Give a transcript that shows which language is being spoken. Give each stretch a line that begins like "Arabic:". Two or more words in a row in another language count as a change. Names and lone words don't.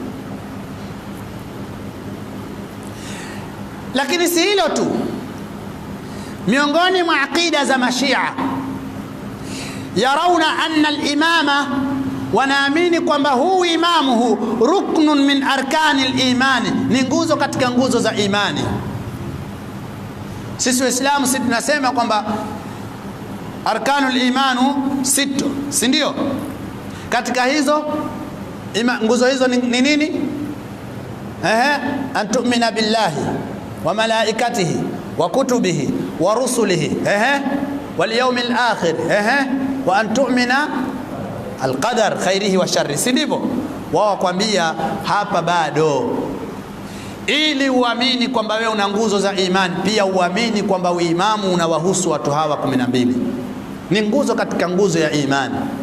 Swahili: Lakini si hilo tu, miongoni mwa aqida za Mashia
Arabic: يرون أن الإمامة,
Swahili: wanaamini kwamba huu imamu huu
Arabic: ركن من أركان الإيمان,
Swahili: ni nguzo katika nguzo za imani. Sisi Waislamu sisi tunasema kwamba
Arabic: أركان الإيمان
Swahili: 6, si ndio? Katika hizo nguzo hizo ni nini?
Arabic: أن تؤمن بالله وملائكته وكتبه ورسله واليوم الآخر وأن تؤمن بالقدر خيره وشره,
Swahili: si ndivyo? Wao wakwambia hapa bado. Ili uamini kwamba wewe una nguzo za imani, pia uamini kwamba uimamu unawahusu watu hawa 12. Ni nguzo katika nguzo ya imani.